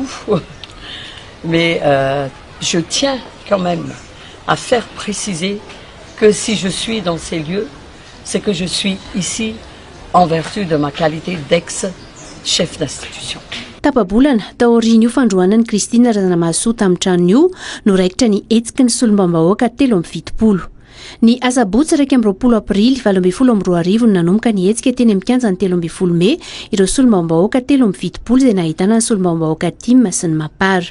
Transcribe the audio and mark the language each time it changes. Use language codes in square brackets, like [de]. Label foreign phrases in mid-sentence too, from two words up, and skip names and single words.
[fr] Mais je tiens quand même à faire préciser que si je suis dans ces lieux, c'est que je suis ici en vertu de ma qualité d'ex-chef d'institution. [mg] Tapabolana taoriana io fandroanan'ny Christine Razanamahasoa tamin'ny tranony io no raikitra ny etsiky ny solombavambahoaka 770. Ny asabotsy 20 Aprily 2012 nanomboka ny hetsika teny amin'ny kianjan'ny 13 Mey ireo solombavambahoaka 770 izay nahitana ny solombavambahoaka Tim sy ny Mapara.